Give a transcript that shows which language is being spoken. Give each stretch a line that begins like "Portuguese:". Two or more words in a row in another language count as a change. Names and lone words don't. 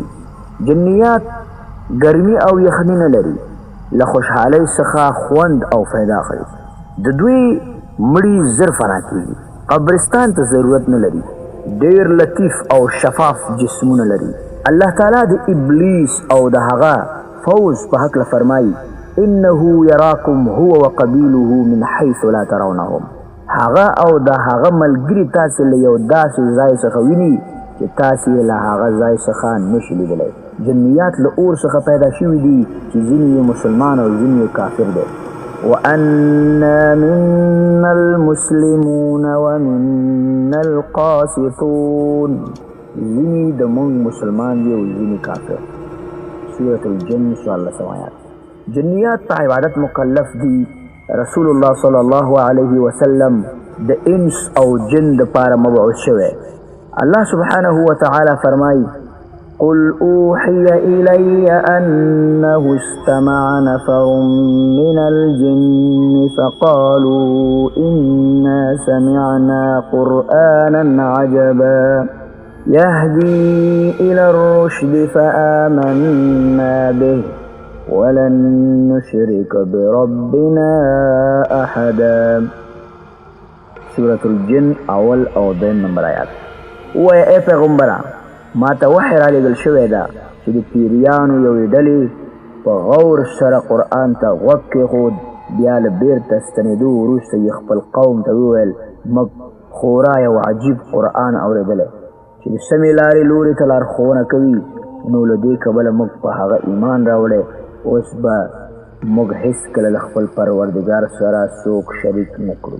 Pashto: جنیات ګرمي او یخني نه لري، له خوشحالۍ څخه خوند او فایده اخلي. د دوی مړي زر فنا کېږي. قبرستان ته ضرورت نه لري. ډېر لطیف او شفاف جسمونه لري. الله تعالی د ابلیس او د هغه فوز په هکله فرمایي:
Arabic: انه یراکم هو وقبیله من حیث لا ترونهم.
Pashto: هغه او د هغه ملګري تاسې له یو داسې ځای څخه ویني چې تاسې له هغه ځای څخه نشي لیدلی. جنیات له اور څخه پیدا شوي دي چې ځینې یې مسلمان او ځینې یې کافر دی.
Arabic: وأنا منا المسلمون ومنا ومنا القاسطون
Pashto: ځینې د موږ مسلمان دي او ځینې کافر. سورة الجن 14 آیات. جنیات په عبادت مکلف دي. رسول الله
Arabic: صلی الله علیه وسلم
Pashto: د انس او جن د پاره مبعوث شوی.
Arabic: الله سبحانه وتعالى فرمای قل اوحي إلي أنه استمع نفر من الجن فقالوا إنا سمعنا قرآنا عجبا يهدي إلى الرشد فآمنا به ولن نشرك بربنا أحدا.
Pashto: سورة الجن اول او دین نمبر آیات. وای اے پیغمبره ما ته وحی را لېږل شوی ده چې د پیریانو یوې ډلې په غور سره قرآن ته غوږ کېښود، بیا له بېرته ستنېدو وروسته یې خپل قوم ته وویل موږ خورا یو عجیب قرآن اورېدلی چې د سمې لارې لوري ته لارښوونه کوي، نو له دې کبله موږ په هغه ایمان راوړی، اوس به موږ هېڅکله له خپل پروردګار سره څوک شریک نه کړو.